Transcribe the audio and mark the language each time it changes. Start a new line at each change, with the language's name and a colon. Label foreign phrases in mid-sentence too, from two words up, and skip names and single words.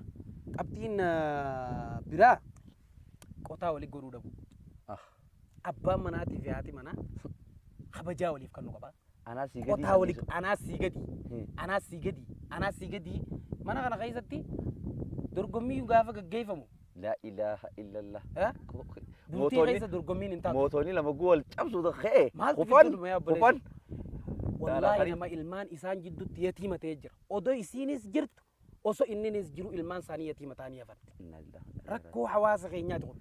Oromo: Qabxiin biraa qotaa waliin godhuu dhabu. Abbaan manaatii fi haati manaa kabajaa waliif kan nu qaba. Anaa sii gadi. Qotaa waliif anaa sii gadi. Anaa sii gadi. Anaa sii gadi. Mana kana keessatti dorgommii gaafa gaggeeffamu.
Arabic: لا إله إلا الله.
Oromo: Bultii keessa dorgommiin hin taatu. Mootonni lama guwal cabsu ka'e. Maaltu Kufan. gidduu dhumaa yaabbalee? Kufan. Wallaahi nama ilmaan isaan jidduutti yatiima ta'ee jira. Odoo isiinis jirtu osoo inninis jiru ilmaan isaanii yatiima ta'anii hafan. Rakkoo hawaasa keenyaati kun.